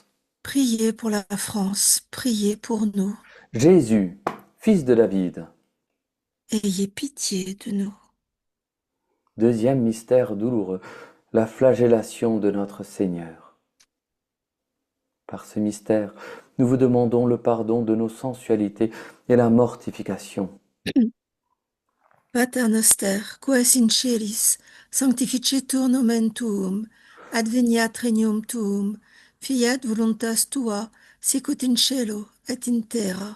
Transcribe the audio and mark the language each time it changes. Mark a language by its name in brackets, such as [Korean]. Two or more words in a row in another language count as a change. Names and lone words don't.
[French] Priez pour la France, priez pour nous. Jésus, fils de David. Ayez pitié de nous. Deuxième mystère douloureux, la flagellation de notre Seigneur. Par ce mystère, nous vous demandons le pardon de nos sensualités et la mortification. [Latin] Pater noster, quaes in celis, sanctificetur nomen tuum, adveniat regnum tuum, fiat voluntas tua, sicut in cielo et in terra.